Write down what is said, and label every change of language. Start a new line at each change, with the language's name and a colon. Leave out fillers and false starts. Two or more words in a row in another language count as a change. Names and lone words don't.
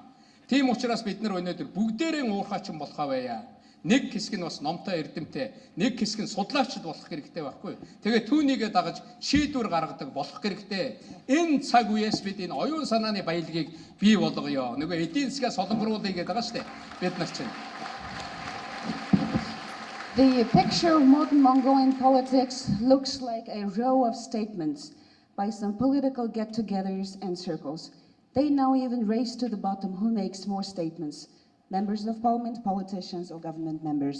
Mongolian: Тийм учраас бид нар өнөөдөр бүгдээрээ уурхаачин болох авъя. Нэг хэсэг нь бас номтой эрдэмтээ, нэг хэсэг нь судлаачд болох хэрэгтэй байхгүй. Тэгээд түүнийгээ дагаж шийдвэр гаргадаг болох хэрэгтэй. Энэ цаг үеэс бид энэ оюун санааны баялагийг бий болгоё. Нөгөө эдийн засгаа солонгоруулъя гэдэг байгаа шүү дээ. Бид нар чинь.
English: The picture of modern Mongolian politics looks like a row of statements by some political get-togethers and circles. They now even race to the bottom who makes more statements, members of parliament, politicians, or government members.